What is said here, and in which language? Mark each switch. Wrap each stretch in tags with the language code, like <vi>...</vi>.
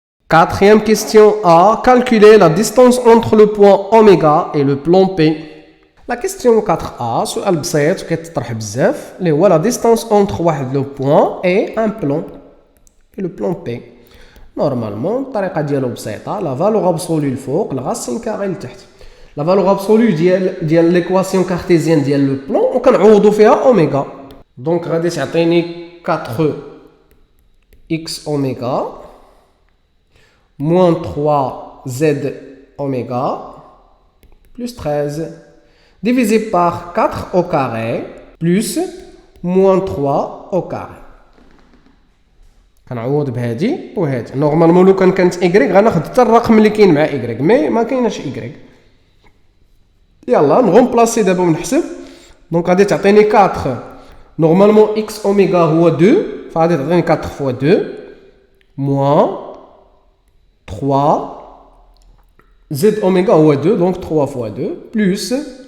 <fr>Quatrième question A. Calculer la distance entre le point oméga et le plan P. La question 4A,</fr> <ar>سؤال بسيط وكيتطرح بزاف اللي هو</ar> <fr>la distance entre</fr> <ar>واحد لو point et un plan.</ar> <fr>Et le plan P.</fr> <ar>Normalement الطريقة ديالو بسيطة</ar> <fr>la valeur absolue</fr> <ar>الفوق الغاسين كاري لتحت.</ar> <fr>La valeur absolue ديال l'équation cartésienne ديال لو plan</fr> <ar>وكنعوضو فيها اوميغا.</ar> <fr>Donc غادي تعطيني 4x oméga moins 3z oméga plus 13 divisé par 4 au carré plus moins 3 au carré.</fr> <ar>كنعوض بهادي وهادي نورمالمون لو كانت y غناخد حتى الرقم اللي كاين مع y مي ما كايناش y. يلا نغومبلاسي دابا ونحسب دونك غادي تعطيني 4 نورمالمون x اوميغا هو 2 فغادي تعطيني</ar> <fr>4 fois 2 moins 3 z oméga</fr> <ar>هو 2 donc 3 fois 2</ar>